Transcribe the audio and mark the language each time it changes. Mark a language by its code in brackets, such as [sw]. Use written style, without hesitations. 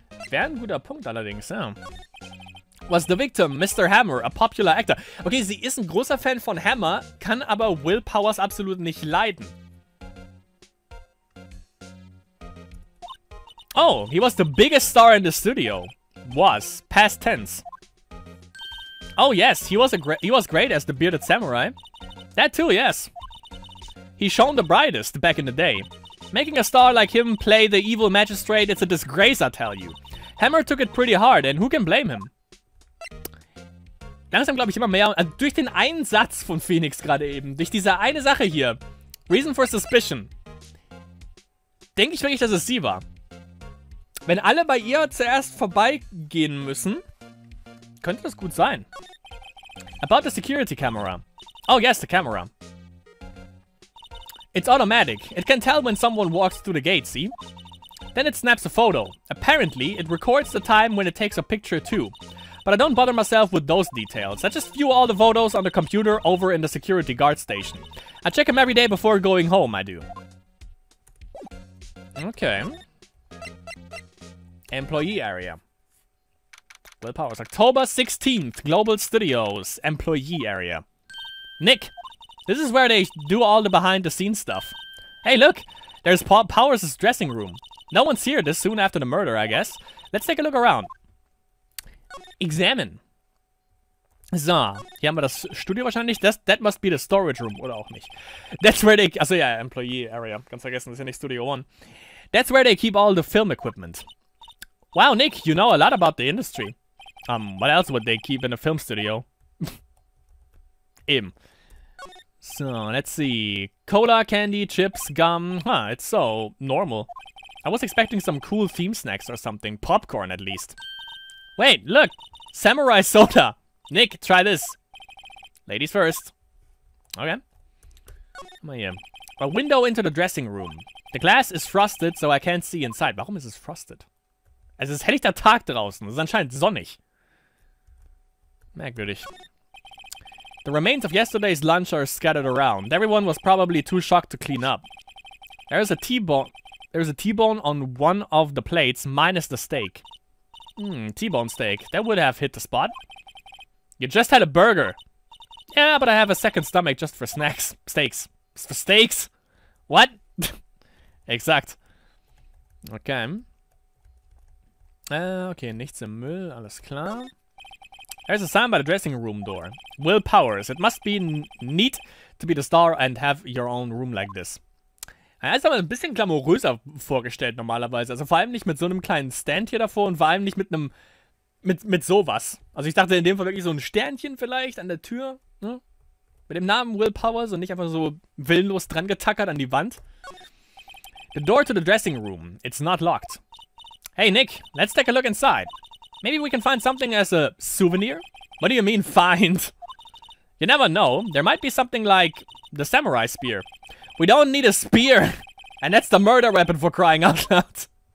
[de] Wäre ein guter Punkt allerdings, ja. [en] Was the victim, Mr. Hammer, a popular actor. [de] Okay, sie ist ein großer Fan von Hammer, kann aber Will Powers absolut nicht leiden. [en] Oh, he was the biggest star in the studio. Was, past tense. Oh yes, he was great as the bearded samurai. That too, yes. He shone the brightest back in the day. Making a star like him play the evil magistrate, it's a disgrace, I tell you. Hammer took it pretty hard, and who can blame him? [de] Langsam glaube ich immer mehr, durch den einen Satz von Phoenix gerade eben, durch diese eine Sache hier, Reason for Suspicion, denke ich wirklich, dass es sie war. Wenn alle bei ihr zuerst vorbeigehen müssen, könnte das gut sein. [en] About the security camera. Oh yes, the camera. It's automatic. It can tell when someone walks through the gate, see? Then it snaps a photo. Apparently, it records the time when it takes a picture too. But I don't bother myself with those details. I just view all the photos on the computer over in the security guard station. I check them every day before going home, I do. Okay. Employee area. Will Powers. October 16th, Global Studios. Employee area. Nick, this is where they do all the behind-the-scenes stuff. Hey, look! There's Powers' dressing room. No one's here this soon after the murder, I guess. Let's take a look around. Examine. [de] So, hier haben wir das Studio wahrscheinlich. [en] That must be the storage room, [de] oder auch nicht. [en] That's where they... [de] Achso, ja, Employee Area. Ganz vergessen, das ist ja nicht Studio One. [en] That's where they keep all the film equipment. Wow, Nick, you know a lot about the industry. What else would they keep in a film studio? Eben. So, let's see. Cola, candy, chips, gum. Huh, it's so normal. I was expecting some cool theme snacks or something. Popcorn, at least. Wait, look! Samurai soda! Nick, try this. Ladies first. Okay. [de] Guck mal hier. [en] A window into the dressing room. The glass is frosted, so I can't see inside. [de] Warum ist es frosted? Es ist helllichter Tag draußen. Es ist anscheinend sonnig. Merkwürdig. [en] The remains of yesterday's lunch are scattered around. Everyone was probably too shocked to clean up. There's a T-bone on one of the plates, minus the steak. T-bone steak. That would have hit the spot. You just had a burger. Yeah, but I have a second stomach just for snacks. Steaks. For steaks? What? Exakt. Okay. [de] Okay, nichts im Müll. Alles klar. [en] There's a sign by the dressing room door. Will Powers. It must be neat to be the star and have your own room like this. [de] Er ist aber ein bisschen glamouröser vorgestellt normalerweise. Also vor allem nicht mit so einem kleinen Stand hier davor und vor allem nicht mit einem... Mit sowas. Also ich dachte in dem Fall wirklich so ein Sternchen vielleicht an der Tür. Ne? Mit dem Namen Will Powers und nicht einfach so willenlos dran getackert an die Wand. [en] The door to the dressing room. It's not locked. Hey Nick, let's take a look inside. Maybe we can find something as a souvenir? What do you mean, find? You never know. There might be something like the samurai spear. We don't need a spear. And that's the murder weapon for crying out loud.